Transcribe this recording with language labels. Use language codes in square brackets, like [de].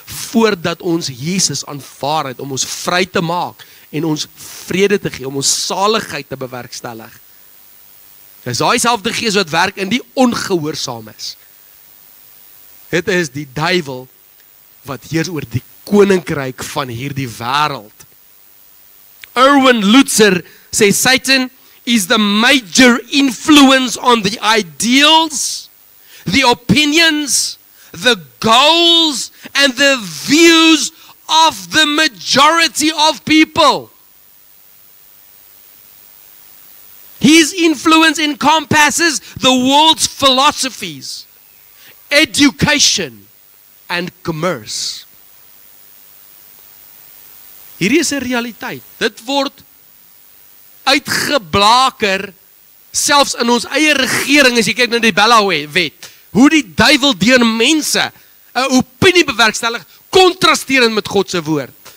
[af] Voordat ons Jesus aanvaar het om ons vry te maak en ons vrede te gee, om ons saligheid te bewerkstellig. Dis daai selfde gees wat werk in die ongehoorsaam is. Dit is die duiwel wat heers oor die koninkryk van hierdie wêreld. [en] Erwin Lutzer [af] sê [en] Satan is the major influence on the ideals, the opinions, the goals and the views of the majority of people. His influence encompasses the world's philosophies, education and commerce. [af] Hierdie is 'n realiteit. Dit word uitgeblaker selfs in ons eie regering as jy kyk na die Bella-wet. Hoe die duiwel deur mense 'n opinie bewerkstellig kontrasterend met God se woord.